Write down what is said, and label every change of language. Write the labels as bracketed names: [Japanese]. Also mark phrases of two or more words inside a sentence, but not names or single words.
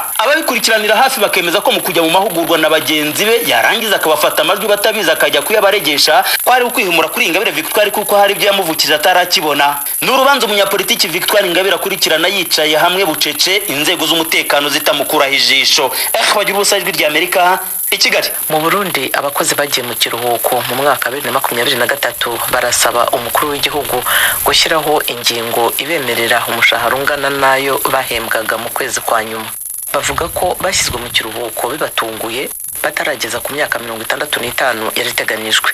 [Kinyarwanda] Ababikurikiranira hafi bakemeza ko kujya mu mahugurwa na bagenzi be yarangiza akabafata amajwi batabiza akajya kuyabaregesha kwari ukwihumura kuri Ingabire Victoire kuko hari ibyo yamuvukije atarakibona. N'urubanza umunyapolitiki Victoire Ingabire akurikirana yicaye hamwe bucece inzego z'umutekano zitamukuraho ijisho. Bagira ubusa Ijwi ry'Amerika i Kigali. Mu Burundi abakozi bagiye mu kiruhuko mu mwaka 2023 barasaba umukuru w'igihugu gushyiraho ingingo ibemerera umushahara ungana nayo bahembwaga mu kwezi kwa nyuma. Bavuga ko bashyizwe mu kiruhuko bibatunguye batarageza ku myaka 65 yariteganijwe.